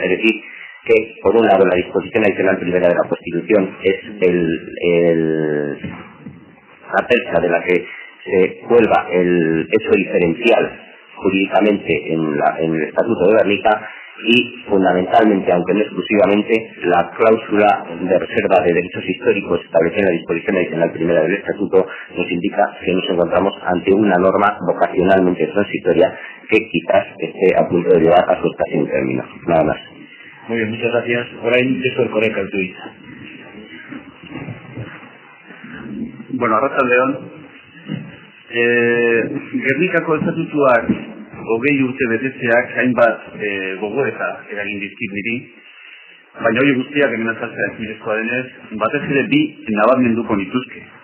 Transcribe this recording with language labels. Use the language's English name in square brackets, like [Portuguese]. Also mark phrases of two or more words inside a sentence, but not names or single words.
[Spanish] Es decir, que por un lado la disposición adicional primera de la Constitución es la percha de la que se cuelga el hecho diferencial jurídicamente en el Estatuto de Gernika, y fundamentalmente, aunque no exclusivamente, la cláusula de reserva de derechos históricos establecida en la disposición adicional primera del Estatuto nos indica que nos encontramos ante una norma vocacionalmente transitoria que quizás esté a punto de llegar a su estación término. Nada más. Muy bien, muchas gracias. [Basque] Orain teso erkoreka altuit. Bueno, arratsaldeon. Gernikako estatutuak 20 urte betetzeak hainbat gogoeta eragin dizkit niri, baina hori guztiak hemen azaltzea ezinezkoa denez, batez ere bi nabarmenduko nituzke.